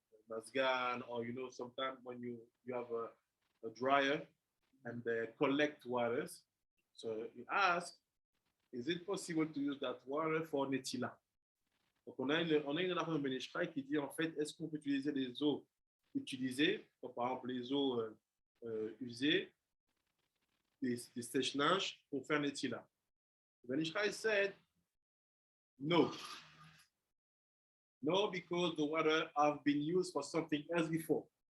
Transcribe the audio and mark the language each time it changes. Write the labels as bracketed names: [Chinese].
[English] Mazgan, or sometimes when you have a dryer and they collect waters, So you ask, is it possible to use that water for netila? [French] Donc on a une affaire de Ben Ish Chai qui dit en fait, est-ce qu'on peut utiliser les eaux utilisées, donc, par exemple les eaux usées, des sèche-linges pour faire netila? [English] Ben Ish Chai said, no. No, because the water have been used for something else before.